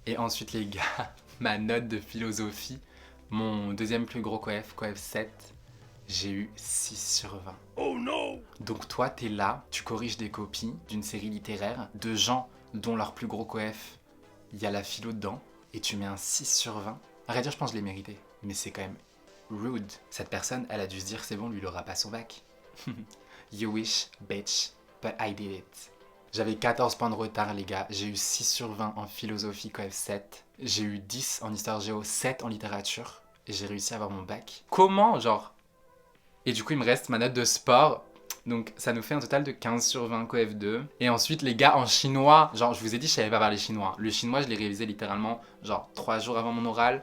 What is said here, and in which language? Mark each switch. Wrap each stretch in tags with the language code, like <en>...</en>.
<fr>Et ensuite, les gars, ma note de philosophie, mon deuxième plus gros coef 7, j'ai eu 6 sur 20. Oh non! Donc toi, t'es là, tu corriges des copies d'une série littéraire de gens dont leur plus gros coef, il y a la philo dedans, et tu mets un 6 sur 20. À vrai dire, je pense que je l'ai mérité, mais c'est quand même rude. Cette personne, elle a dû se dire, c'est bon, lui, il aura pas son bac.</fr> <en>You wish, bitch, but I did it.</en> <fr>J'avais 14 points de retard, les gars. J'ai eu 6 sur 20 en philosophie, coef 7. J'ai eu 10 en histoire géo, 7 en littérature. Et j'ai réussi à avoir mon bac. Comment, genre? Et du coup, il me reste ma note de sport. Donc, ça nous fait un total de 15 sur 20 coef 2. Et ensuite, les gars, en chinois, genre, je vous ai dit, je savais pas parler chinois. Le chinois, je l'ai révisé littéralement, genre, 3 jours avant mon oral.</fr>